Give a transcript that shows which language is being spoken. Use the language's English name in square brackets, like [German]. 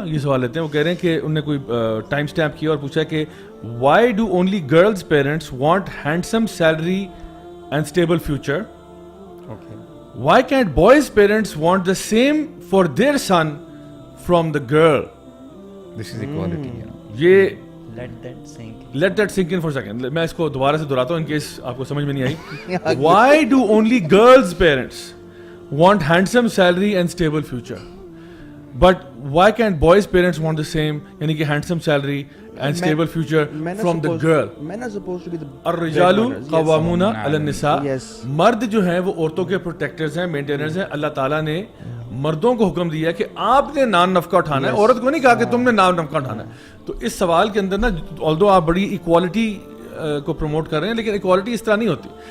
[Urdu] یہ سوال لیتے ہیں. وہ کہہ رہے ہیں کہ انہوں نے کوئی ٹائم اسٹیمپ کیا اور پوچھا کہ [English] why do only girls parents want handsome salary and stable future? Okay. Why can't boys parents want the same for their son from the girl? This is equality, you know. [Urdu] یہ [English] Let that sink. Let that sink in for a second. [Urdu] میں اس کو دوبارہ سے دہراتا ہوں in case آپ کو سمجھ میں نہیں آئی. [English] Why do only girls parents want handsome salary and stable future? But why can't boys parents want the same, [Urdu] یعنی کہ [English] handsome salary and stable future from the girl? Men are supposed to be the [Arabic] الرجال [English] breadwinners. [Arabic] قوامون علی النساء. [English] Yes. [Urdu] مرد جو ہیں وہ عورتوں کے پروٹیکٹرز ہیں, مینٹینرز ہیں. اللہ تعالیٰ نے مردوں کو حکم دیا کہ آپ نے نان نفقہ اٹھانا ہے, عورت کو نہیں کہا کہ تم نے نان نفقہ اٹھانا ہے. تو اس سوال کے اندر نا [English] although [Urdu] آپ بڑی ایکوالٹی کو پروموٹ کر رہے ہیں, لیکن ایکوالٹی اس طرح نہیں ہوتی.